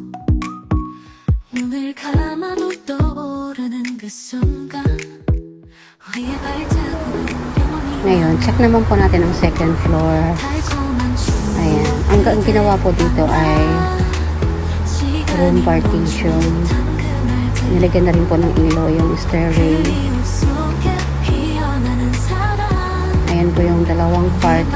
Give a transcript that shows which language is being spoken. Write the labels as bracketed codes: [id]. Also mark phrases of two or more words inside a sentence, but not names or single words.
[ko] 눈을 감아도 떠오르는 그 순간 우리의 발자국은 영원히 [tl] Ngayon, check naman po natin ang [en] second floor. [tl] Ayan. Ang ginawa po dito ay [en] room partition. [tl] Nilagyan na rin po ng ilaw yung stairway. Ayan po yung dalawang kwarto.